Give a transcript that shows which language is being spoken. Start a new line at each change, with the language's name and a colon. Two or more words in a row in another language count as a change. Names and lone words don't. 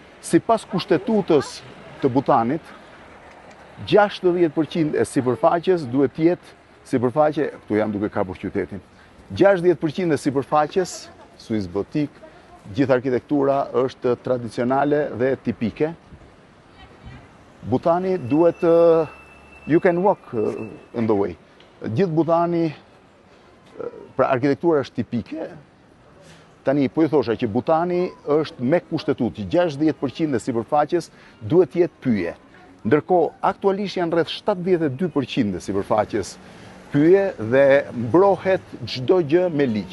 Albanian: Sipas kushtetutës të Butanit, 60% e sipërfaqes duhet të jetë sipërfaqe, këtu jam duke kapur qytetin. 60% e sipërfaqes, Swiss gotik, gjithë arkitektura është tradicionale dhe tipike. Butani duhet
English: you can walk in the way.
Albanian: Gjithë Butani, pra arkitektura është tipike. Tani po i thosha që Butani është me kushtetutë që 60% e sipërfaqes duhet të jetë pyje. Ndërkohë, aktualisht janë rreth 72% e sipërfaqes pyje dhe mbrohet çdo gjë me ligj.